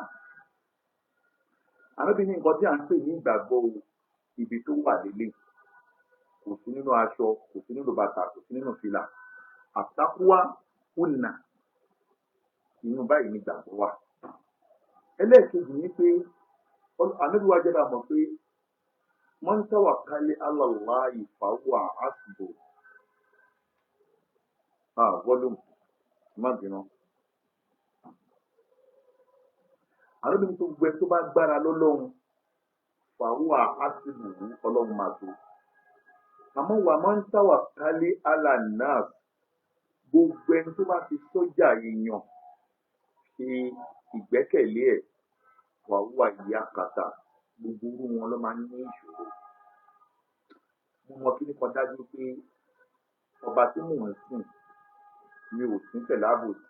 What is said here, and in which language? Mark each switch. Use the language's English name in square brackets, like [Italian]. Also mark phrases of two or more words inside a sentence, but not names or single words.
[Yoruba] Ànábì ní nǹkan tí à ń pè ní ìgbàgbọ́ ibi tó wà lélẹ̀. Kò sí nínú aṣọ, kò sí nínú bàtà, kò sí nínú fìlà. Àtàkùwà ònà. Inú báyìí ní ìgbàgbọ́ wà. Ẹlẹ́ẹ̀kejì ni pé Ànábì wa jẹ́ ká mọ̀ pé [Arabic] من توكل على الله فهو حسبه. [Yoruba] Volume má bínú. Ànábì ní tó gbẹ tó bá gbára lọ́lọ́run [Arabic] فهو حسبه, [Yoruba] Ọlọ́run máa tó. [Arabic] Àmọ́ ومن توكل على الناس, [Yoruba] gbogbo ẹni tó bá fi sọ́jà èèyàn ṣe ìgbẹ́kẹ̀lé ẹ̀ [Arabic] فهو ياكاتا, [Yoruba] gbogbo irú wọn ló máa ń ní ìṣòro. Mo mọ kí ní kan dájú pé ọba tí mò ń sìn mi ò sí pẹ̀lú àbòsí.